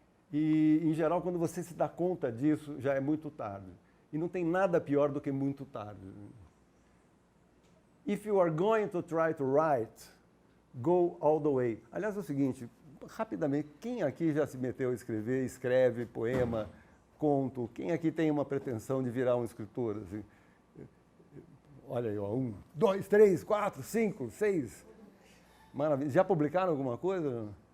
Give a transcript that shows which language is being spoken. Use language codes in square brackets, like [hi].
[pt] E, em geral, quando você se dá conta disso, já é muito tarde. E não tem nada pior do que muito tarde. [en] If you are going to try to write, go all the way. [pt] Aliás, é o seguinte, rapidamente, quem aqui já se meteu a escrever, escreve poema, conto? Quem aqui tem uma pretensão de virar um escritor? Assim? Olha aí, ó, 1, 2, 3, 4, 5, 6. Maravilha. Já publicaram alguma coisa?